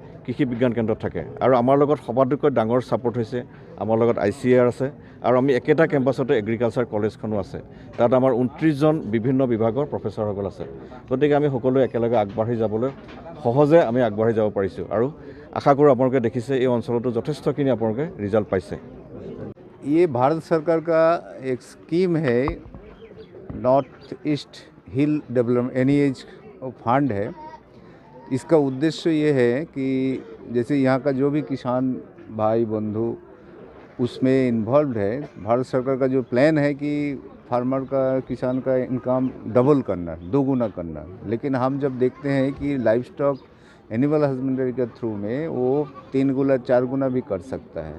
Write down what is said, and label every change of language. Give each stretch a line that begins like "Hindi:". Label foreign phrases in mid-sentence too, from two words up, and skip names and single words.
Assamese: কৃষি বিজ্ঞান কেন্দ্ৰত থাকে আৰু আমাৰ লগত সবাতোকৈ ডাঙৰ ছাপোৰ্ট হৈছে আমাৰ লগত ICAR আছে আৰু আমি একেটা কেম্পাছতে এগ্ৰিকালচাৰ কলেজখনো আছে। তাত আমাৰ 29জন বিভিন্ন বিভাগৰ প্ৰফেচৰসকল আছে। গতিকে আমি সকলোৱে একেলগে আগবাঢ়ি যাবলৈ সহজে আমি আগবাঢ়ি যাব পাৰিছোঁ আৰু আশা কৰোঁ আপোনালোকে দেখিছে এই অঞ্চলতো যথেষ্টখিনি আপোনালোকে ৰিজাল্ট পাইছে।
Hindi: ये भारत सरकार का एक स्कीम है, नॉर्थ ईस्ट हिल डेवलपमेंट NEH फंड है। इसका उद्देश्य ये है कि जैसे यहाँ का जो भी किसान भाई बंधु उसमें इन्वॉल्व है, भारत सरकार का जो प्लान है कि फार्मर का किसान का
English: income double
Hindi: करना, दोगुना करना, लेकिन हम जब देखते हैं कि
English: live stock animal husbandry
Hindi: के थ्रू में वो 3 गुना 4 गुना भी कर सकता है।